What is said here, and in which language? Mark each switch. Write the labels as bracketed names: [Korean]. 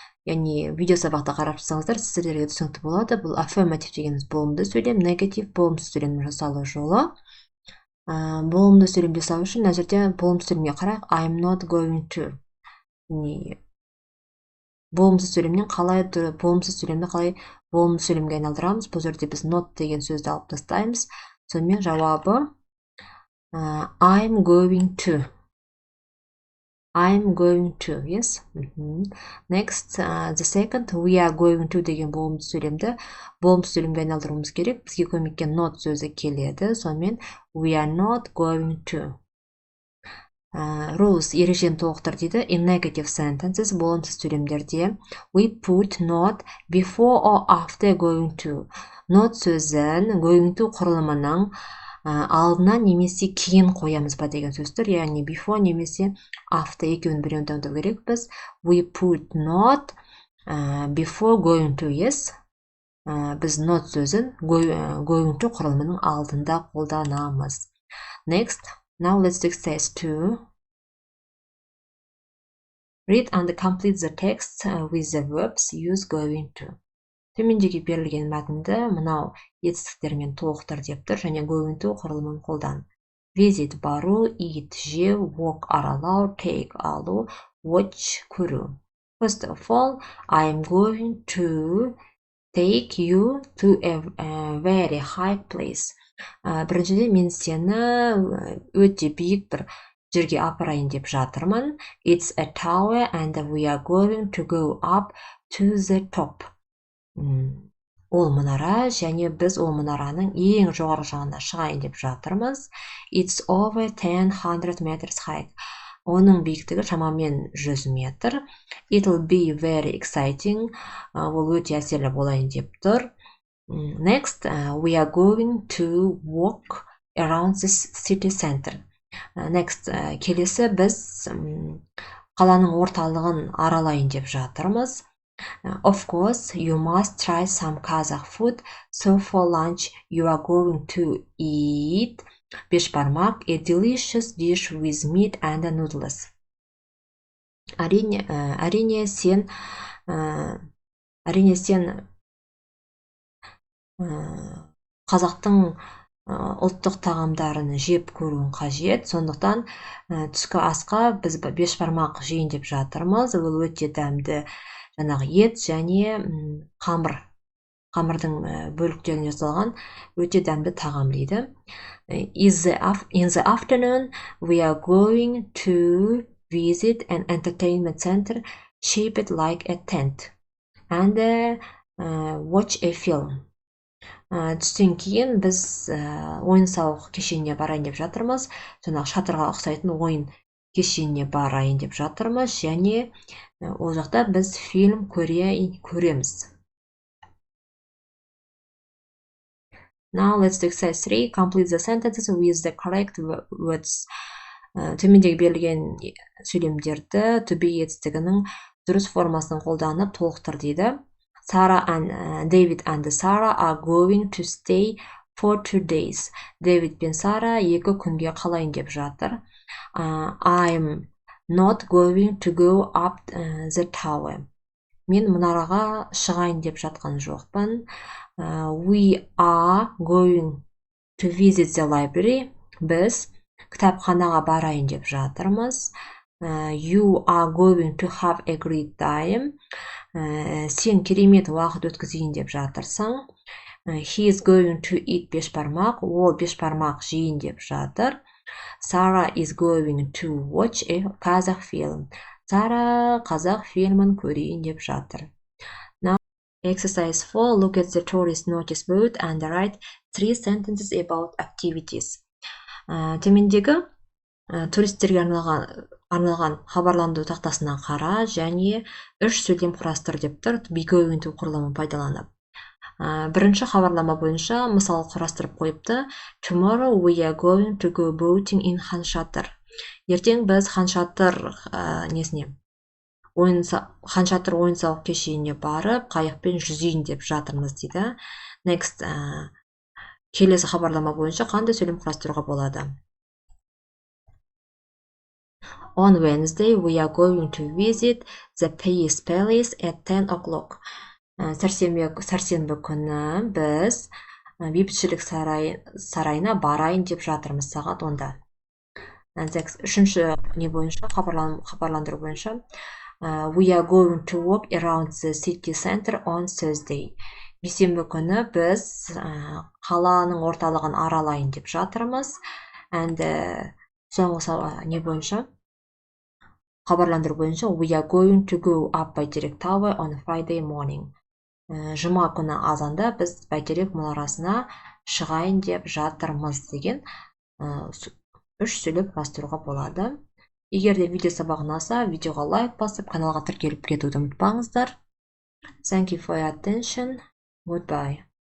[Kazakh] Яғни видео сабақты қарап шықсаңыздар, сіздерге түсінікті болады. Бұл affirmative дегеніміз болымды сөйлем, negative болымсыз сөйлемнің жасалу жолы. Болымды сөйлем жасау үшін мына жерде болымсыз сөйлемге қарайық. [English] I'm not going to. [Kazakh] Болымсыз сөйлемнен болымсыз сөйлемді қалай болымды сөйлемге айналдырамыз? Бұл жерде біз not деген сөзді алып тастаймыз. Сонымен жауабы [English] I'm going to. I'm going to, yes. Next, the second, we are going to [Kazakh] деген болымсыз сөйлемге айналдыруымыз керек. Бізге көмекке not сөзі келеді. [English] Сонымен we are not going to. [Kazakh] Rules, ережені толықтыр дейді. [English] In negative sentences, [Kazakh] болымсыз сөйлемдерде [English] we put not before or after going to. [Kazakh] Not сөзін going to құрылымының алдына немесе кейін қоямыз ба деген сөздер. Яғни before немесе after екеуін біреуін таңдау керек біз. [English] We put not before going to, yes. [Kazakh] Біз not сөзін going to құрылымының алдында қолданамыз. [English] Next, now let's do exercise 2. Read and complete the text with the verbs use going to. [Kazakh] Төмендегі берілген мәтінді мынау етістіктермен толықтыр деп тұр, және going to құрылымын қолдан. Visit бару, eat жеу, walk аралау, take алу, watch көру. [English] First of all, I'm going to take you to a very high place. [Kazakh] Біріншіден мен сені өте биік бір жерге апарайын деп жатырмын. [English] It's a tower and we are going to go up to the top. [Kazakh] Ол мұнара, және біз ол мұнараның ең жоғары жағына шығайын деп жатырмыз. [English] It's over 100 meters high. [Kazakh] Оның биіктігі шамамен 100 метр. [English] It'll be very exciting. [Kazakh] Ол өте әсерлі болайын деп тұр. [English] Next, we are going to walk around the city center. [Kazakh] Next, келесі біз қаланың орталығын аралайын деп жатырмыз. [English] Of course, you must try some Kazakh food. So for lunch, you are going to eat бешбармақ, a delicious dish with meat and noodles. [Kazakh] Әрине сен қазақтың ұлттық тағамдарын жеп көруің қажет. Сондықтан түскі асқа біз бешбармақ жейін деп жатырмыз. Ол өте дәмді жаңағы ет және қамырдың бөліктерінен жасалған өте дәмді тағам дейді. [English] In the afternoon, we are going to visit an entertainment center shaped like a tent and watch a film. [Kazakh] Түстен кейін біз ойын-сауық кешеніне барайын деп жатырмыз. Жаңағы шатырға ұқсайтын ойын кешеніне барайын деп жатырмыз, және ол жақта біз фильм көреміз. [English] Now let's do exercise 3. Complete the sentences with the correct words. [Kazakh] Төмендегі берілген сөйлемдерді to be етістігінің дұрыс формасын қолданып толықтыр дейді. [English] David and Sarah are going to stay for 2 days. [Kazakh] David пен Сара 2 күнге қалайын деп жатыр. [English] I'm not going to go up the tower. [Kazakh] Мен мұнараға шығайын деп жатқан жоқпын. [English] We are going to visit the library. [Kazakh] Біз кітапханаға барайын деп жатырмыз. [English] You are going to have a great time. [Kazakh] Сен керемет уақыт өткізейін деп жатырсың. [English] He is going to eat бешбармақ. [Kazakh] Ол бешбармақ жейін деп жатыр. [English] Sarah is going to watch a Kazakh film. [Kazakh] Сара қазақ фильмін көрейін деп жатыр. [English] Now, exercise 4. Look at the tourist notice board and write 3 sentences about activities. [Kazakh] Төмендегі туристерге арналған хабарландыру тақтасына қара және 3 сөйлем құрастыр деп тұр. Be going to құрылымын пайдаланып. Бірінші хабарлама бойынша мысал құрастырып қойыпты. [English] Tomorrow we are going to go boating in Хан Шатыр. [Kazakh] Ертең біз Хан Шатыр Хан Шатыр ойын-сауық кешеніне барып, қайықпен жүзейін деп жатырмыз дейді. Next, келесі хабарлама бойынша қандай сөйлем құрастыруға болады? [English] On Wednesday we are going to visit the Peace Palace at 10 o'clock. [Kazakh] Сәрсенбі күні біз бейбітшілік сарайына барайын деп жатырмыз сағат 10-да. Үшінші бойынша хабарландыру бойынша [English] we are going to walk around the city center on Thursday. [Kazakh] Бейсенбі күні біз қаланың орталығын аралайын деп жатырмыз. [English] And [Kazakh] соңғы бойынша хабарландыру бойынша [English] we are going to go up Бәйтерек Tower on Friday morning. [Kazakh] Жұма күні азанда біз Бәйтерек мұнарасына шығайын деп жатырмыз деген 3 сөйлем құрастыруға болады. Егер де видео сабағы ұнаса, видеоға лайк басып, каналға тіркеліп кетуді ұмытпаңыздар. [English] Thank you for your attention. Goodbye.